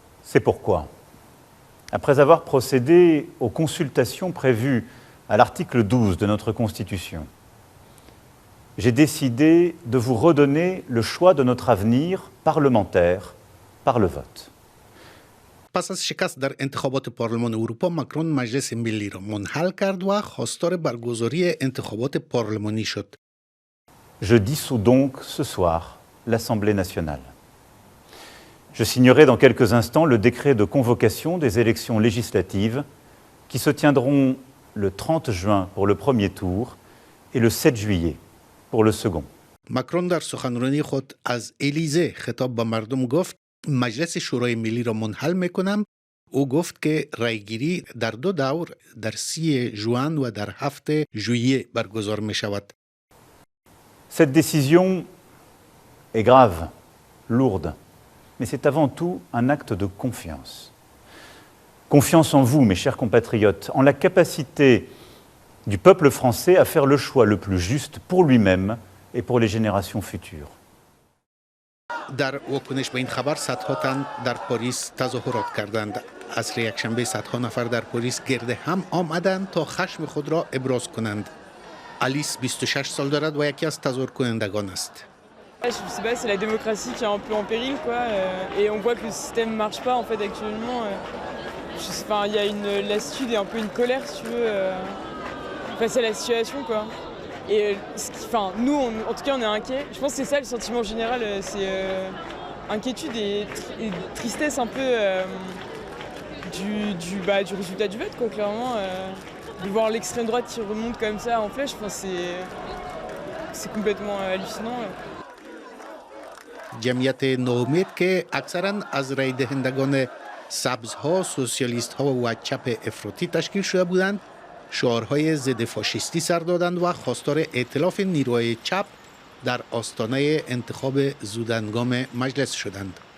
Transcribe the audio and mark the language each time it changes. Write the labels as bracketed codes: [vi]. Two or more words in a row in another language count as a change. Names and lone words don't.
[fr] C'est pourquoi, après avoir procédé aux consultations prévues à l'article 12 de notre Constitution, j'ai décidé de vous redonner le choix de notre avenir parlementaire par le vote. [fa] پس از شکست در انتخابات پارلمان اروپا، ماکرون مجلس ملی را منحل کرد و خواستار برگزاری انتخابات پارلمانی شد. [fr] Je dissous donc ce soir l'Assemblée nationale. Je signerai dans quelques instants le décret de convocation des élections législatives qui se tiendront le 30 juin pour le premier tour et le 7 juillet pour le second. [fa] ماکرون در سخنرانی خود از الیزه خطاب به مردم گفت مجلس شورای ملی را منحل میکنم. او گفت که رایگیری در 2 دور در 30 ژوئن و در 7 ژوئیه برگزار می شود. [fr] Cette décision est grave, lourde, mais c'est avant tout un acte de confiance. Confiance en vous, mes chers compatriotes, en la capacité du peuple français à faire le choix le plus juste pour lui-même et pour les générations futures. [fa] در واکنش به این خبر صدها تن در پاریس تظاهرات کردند. عصر یکشنبه صدها نفر در پاریس گرد هم آمدند تا خشم خود را ابراز کنند. آلیس 26 سال دارد و یکی از تظاهر کنندگان است. [fr] Je sais pas, c'est la démocratie qui est un peu en péril, quoi. Et on voit que le système marche pas en fait actuellement. Enfin, il y a une lassitude et un peu une colère, si tu veux, face à la situation, quoi. Et enfin, nous, en tout cas, on est inquiets. Je pense que c'est ça le sentiment général, c'est inquiétude et tristesse un peu du résultat du vote, quoi, clairement. De voir l'extrême droite qui remonte comme ça en flèche, enfin, c'est complètement hallucinant. [fa] جمعیت نوامید که اکثراً از رای دهندگان سبزها، سوسیالیست‌ها و چپ افراطی تشکیل شده بودند، شعارهای ضد فاشیستی سر دادند و خواستار ائتلاف نیروهای چپ در آستانه انتخاب زودهنگام مجلس شدند.